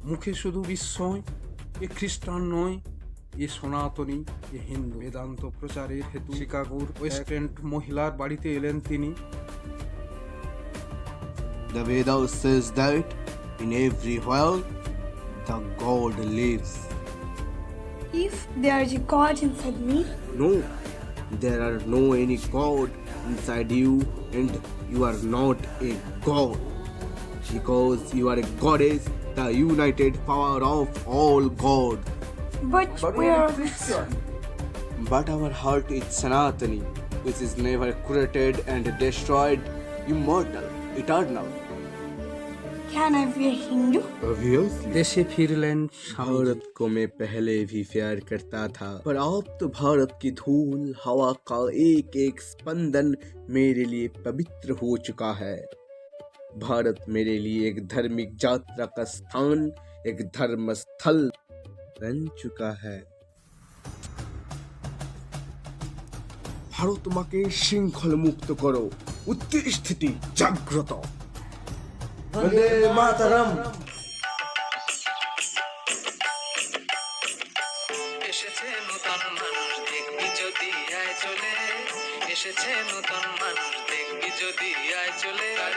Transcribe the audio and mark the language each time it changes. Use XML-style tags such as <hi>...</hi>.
<bn>মুখে শুধু বিস্ময়, এ খ্রিস্টান নয়, এ সনাতনী, এ হিন্দু। বেদান্ত প্রচারের হেতু শিকাগোর ওয়েস্ট এন্ড মহিলার বাড়িতে এলেন তিনি।</bn> <en>The Vedas says that in every world the God lives. If there is a God inside me, No, there are no any God inside you, and you are not a God, because you are a goddess, the united power of all God. but we are Christian. But our heart is Sanatani, which is never created and destroyed. immortal, eternal. Can I be a Hindu? Obviously.</en> <bn>দেশে ফিরলেন স্বামীজি।</bn> <hi>भारत को मैं पहले भी प्यार करता था, पर अब तो भारत की धूल हवा का एक एक स्पंदन मेरे लिए पवित्र हो चुका है। भारत मेरे लिए एक धार्मिक यात्रा का स्थान, एक धर्म स्थल बन चुका है।</hi> <bn>ভারত তোমাকে শৃঙ্খল মুক্ত করো, উত্তরস্থিতি জাগ্রত।</bn> <hi>वंदे मातरम।</hi> <bn>এসেছে নতুন মানুষ দেখবি যদি আয় চলে, এসেছে নতুন মানুষ দেখবি যদি আয় চলে।</bn>